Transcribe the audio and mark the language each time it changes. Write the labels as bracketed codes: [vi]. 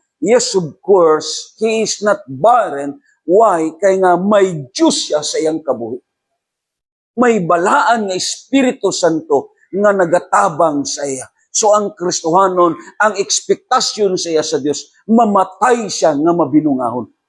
[en] Yes, of course, he is not barren. Why? [ceb] Kaya nga may Diyos siya sa iyang kabuhi. May balaan nga Espiritu Santo nga nagatabang sa iya. So ang Kristohanon, ang ekspektasyon sa iya sa Diyos, mamatay siya nga mabinungahon.